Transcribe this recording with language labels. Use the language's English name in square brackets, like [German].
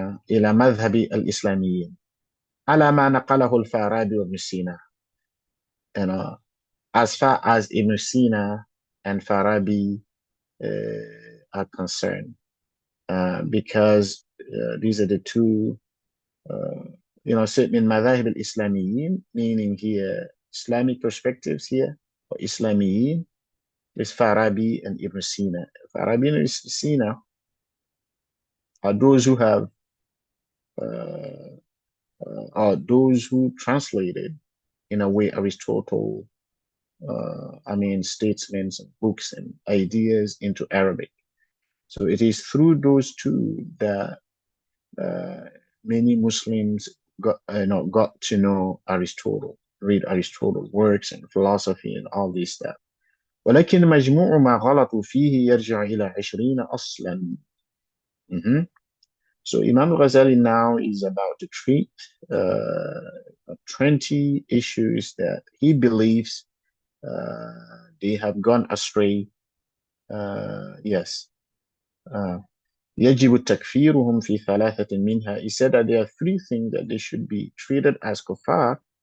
[Arabic] إلى مذهب الإسلاميين على ما نقله الفارابي وابن سينا. [English] As far as Ibn Sina and Farabi are concerned, because these are the two, [Arabic] من مذاهب الإسلاميين, [English] meaning here Islamic perspectives here, or Islamiyin, is Farabi and Ibn Sina. Farabi and Ibn Sina are those who have, are those who translated, in a way, Aristotle, statements and books and ideas into Arabic. So it is through those two that many Muslims got to know Aristotle, read Aristotle's works and philosophy and all this stuff. [Arabic] ولكن مجموع ما غلطوا فيه يرجع إلى 20 أصلا. [English] So Imam Ghazali now is about to treat 20 issues that he believes they have gone astray. Yes. [Arabic] يجب تكفيرهم في ثلاثة منها. [English] He said that there are three things that they should be treated as kuffar.